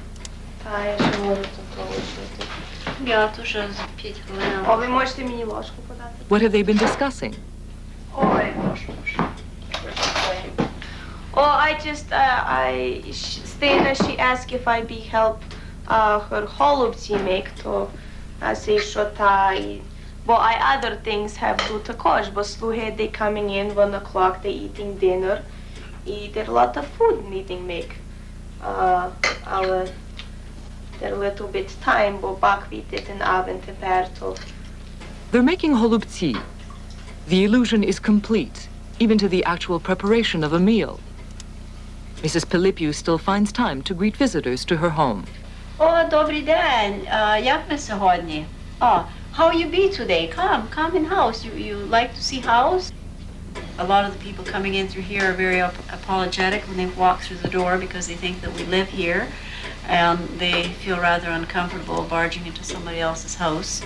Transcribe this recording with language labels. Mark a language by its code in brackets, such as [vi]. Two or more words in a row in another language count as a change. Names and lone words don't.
[en] What have they been discussing? Stina, she asked if I'd be help her holubці make, то I say, [uk] що та, [en] but I other things have to також, but слуги, they coming in 1 o'clock, they eating dinner, there a lot of food needing make. Але there a little bit time, but back we did an oven [uk] тепер, то. [en] They're making holubці. The illusion is complete, even to the actual preparation of a meal. Mrs. Pilipiu still finds time to greet visitors to her home. [uk] О, добрий день. Як ви сьогодні? [en] How you be today? Come in house. You like to see house? A lot of the people coming in through here are very apologetic when they walk through the door because they think that we live here, and they feel rather uncomfortable barging into somebody else's house.